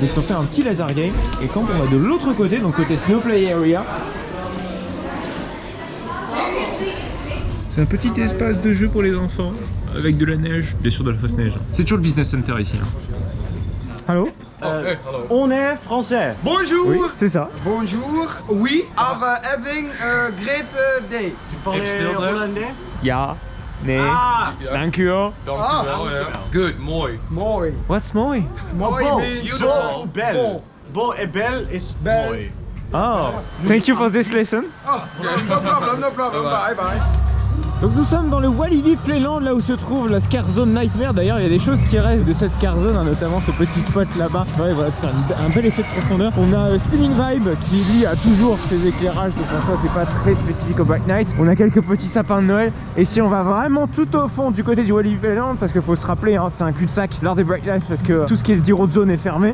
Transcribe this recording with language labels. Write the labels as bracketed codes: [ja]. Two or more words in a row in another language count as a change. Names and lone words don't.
[fr] Donc ils ont fait un petit laser game. Et quand on va de l'autre côté, donc côté Snowplay Area, c'est un petit espace de jeu pour les enfants avec de la neige, bien sûr de la fausse neige. C'est toujours le Business Center ici. Hein. Allô? On est français. Bonjour. Oui, c'est ça. Bonjour. [en] We are having a great day. [fr] Tu parlais hollandais? [nl] Ja, nee, dank u wel. [en] Good, mooi. [nl] Mooi. [en] What's mooi? [nl] Mooi [fr] Beau. [en] means [fr] Beau ou belle? bon. Beau et belle is Belle. [nl] mooi. [en] Oh, thank you for this lesson. Oh, no problem, no problem. Bye bye. [fr] Donc nous sommes dans le Walibi Playland, là où se trouve la Scare Zone Nightmare. D'ailleurs il y a des choses qui restent de cette Scare Zone, hein, notamment ce petit spot là-bas. Ouais, voilà, faire un bel effet de profondeur. On a Spinning Vibe qui lui a toujours ses éclairages, donc en soi c'est pas très spécifique au Bright Night. On a quelques petits sapins de Noël. Et si on va vraiment tout au fond du côté du Walibi Playland, parce qu'il faut se rappeler, hein, c'est un cul-de-sac lors des Bright Nights parce que tout ce qui est Zero Zone est fermé.